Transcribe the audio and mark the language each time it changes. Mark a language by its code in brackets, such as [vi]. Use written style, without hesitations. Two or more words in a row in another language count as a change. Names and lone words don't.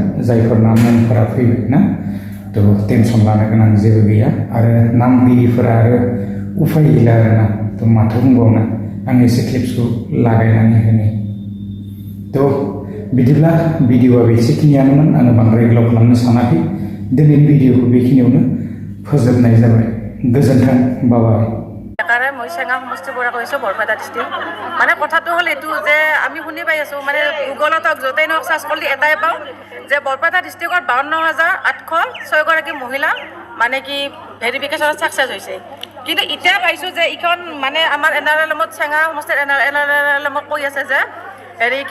[brx] जायफोरना मुंफोरा फैबाय ना तो टेनसन लानो गोनां जेबो गैया आरो नाम गैयिफोरा आरो उफाय गैला आरोना तो माथो बुंबावनो आं एसे क्लिप्सखौ लागायनानै होनि तो बिदिब्ला भिडिअआ बेसेखिनियानोमोन आङो बांद्राय गोलाव खालामनो सानाखै दिनैनि भिडिअखौ बेखिनियावनो फोजोबनाय जाबाय गोजोन्थों बाबाय [as] মই চেঙা সমষ্টিৰ পৰা কৈছোঁ বৰপেটা ডিষ্ট্ৰিক্ট মানে কথাটো হ'ল এইটো যে আমি শুনি পাই আছোঁ মানে গুগলত য'তেই নহওক চাৰ্চ কৰিলে এটাই পাওঁ যে বৰপেটা ডিষ্ট্ৰিক্টত 52,806গৰাকী মহিলা মানে কি ভেৰিফিকেশ্যনত ছাকচেছ হৈছে কিন্তু এতিয়া পাইছোঁ যে ইখন মানে আমাৰ NRLMত চেঙা সমষ্টিৰ NRLMত কৈ আছে যে হেৰি কি